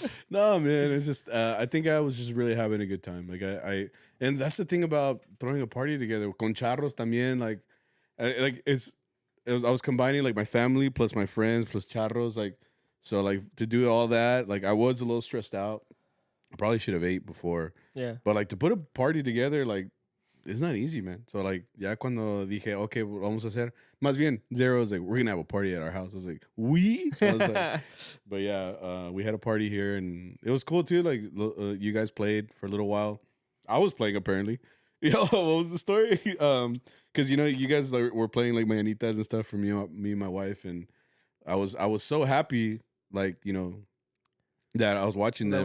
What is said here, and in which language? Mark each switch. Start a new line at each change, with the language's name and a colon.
English: no, man, it's just I think I was just really having a good time. Like I and that's the thing about throwing a party together
Spanish: con charros también.
English: Like I was combining like my family plus my friends plus charros. Like so like to do all that. Like I was a little stressed out. I probably should have ate before. Yeah. But like to put a party together, like it's not easy, man. So like
Spanish: ya cuando dije okay, vamos a hacer. Más bien
English: Zero was like, we're gonna have a party at our house. I was like, we? I was like, but yeah, we had a party here and it was cool too. Like you guys played for a little while. I was playing apparently. Yo, what was the story? Because you know you guys were playing like mañanitas and stuff for me and my wife, and I was so happy, like you know, that I was watching them.